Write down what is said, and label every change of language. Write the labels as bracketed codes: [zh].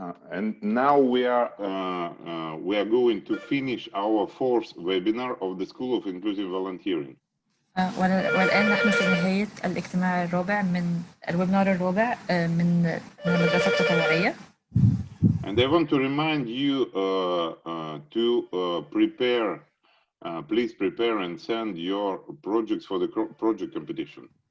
[en] And now we are going to finish our 4th webinar of the School of Inclusive Volunteering. [ar] والآن نحن في نهاية الاجتماع الرابع من الويبنار الرابع من المدرسة التطوعية. [en] And I want to remind you to prepare, please prepare and send your projects for the project competition.